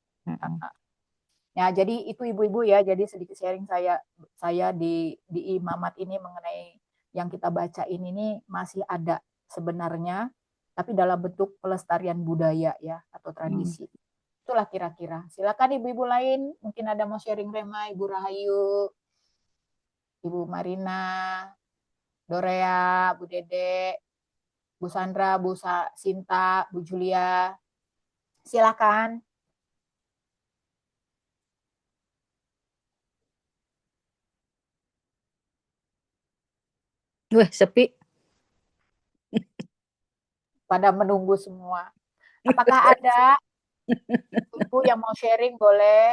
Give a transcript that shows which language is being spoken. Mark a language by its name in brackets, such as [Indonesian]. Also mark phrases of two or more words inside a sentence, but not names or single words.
[Indonesian] Ya, jadi itu ibu-ibu ya, jadi sedikit sharing saya di imamat ini mengenai yang kita baca ini masih ada sebenarnya, tapi dalam bentuk pelestarian budaya ya atau tradisi. Itulah kira-kira. Silakan ibu-ibu lain, mungkin ada mau sharing Rema, Ibu Rahayu, Ibu Marina, Dorea, Bu Dede, Bu Sandra, Bu Sinta, Bu Julia. Silakan. Wah, sepi. Pada menunggu semua. Apakah ada ibu yang mau sharing boleh?